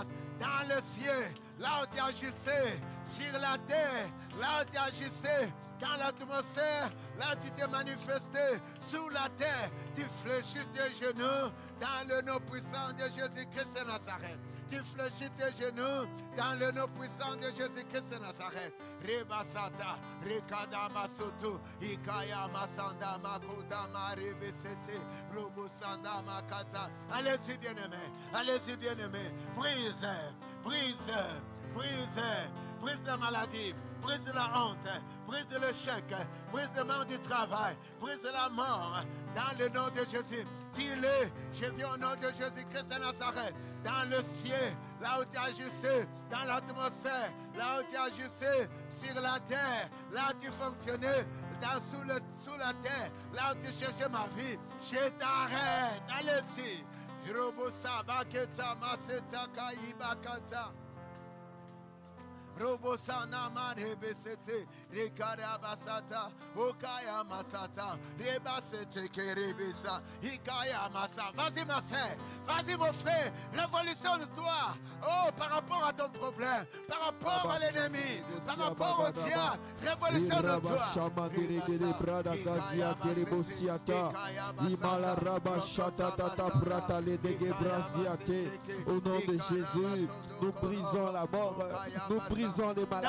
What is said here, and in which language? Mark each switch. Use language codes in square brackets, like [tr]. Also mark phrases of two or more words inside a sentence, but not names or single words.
[fr] Dans le ciel, là où tu agissais, sur la terre, là où tu agissais, dans l'atmosphère, là tu t'es manifesté, sous la terre, tu fléchis tes genoux dans le nom puissant de Jésus-Christ de Nazareth. Tu fléchis tes genoux dans le nom puissant de Jésus-Christ de Nazareth. Rebasata, Rekada Masoto, Ikaya Masanda Makuta Marebesete, Robusanda Makata. Allez-y, bien-aimés, allez-y, bien-aimés. Brise, brise, brise. Brise la maladie, brise la honte, brise l'échec, brise le manque du travail, brise la mort. Dans le nom de Jésus, dis-le, je viens au nom de Jésus-Christ de Nazareth. Dans le ciel, là où tu agissais, dans l'atmosphère, là où tu agissais, sur la terre, là où tu fonctionnais, sous la terre, là où tu cherchais ma vie, je t'arrête. Allez-y. Robosa Baketa Masetaka Ibakata. Robosana Marebesete, Rekarabasata, Okaya Masata, Rebasete Kerebesa, Ikaya Masa. Vas-y, ma soeur, vas-y, mon frère, révolutionne-toi. Oh, par rapport à ton problème, par rapport à l'ennemi, par rapport au diable, révolutionne-toi. Au nom de Jésus, nous brisons la mort, nous brisons les maladies,